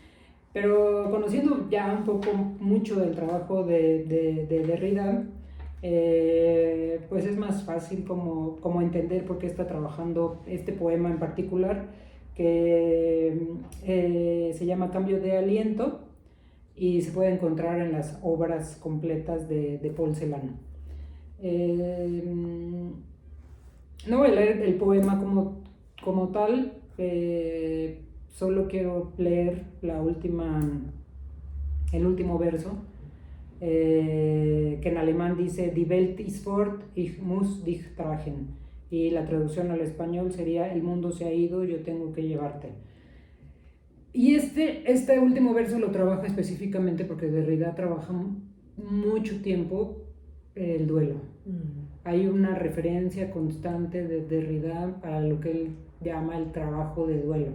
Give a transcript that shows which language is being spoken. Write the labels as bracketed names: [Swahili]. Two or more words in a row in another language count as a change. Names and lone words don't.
[Spanish] Pero conociendo ya un poco mucho del trabajo de Derrida, pues es más fácil como entender por qué está trabajando este poema en particular, que se llama Cambio de Aliento, y se puede encontrar en las obras completas de Paul Celan. No voy a leer el poema como tal, solo quiero leer el último verso, que en alemán dice [German] Die Welt ist fort, ich muss dich tragen, [Spanish] y la traducción al español sería: el mundo se ha ido, yo tengo que llevarte. Y este último verso lo trabaja específicamente porque Derrida trabaja mucho tiempo el duelo. Hay una referencia constante de Derrida a lo que él llama el trabajo de duelo.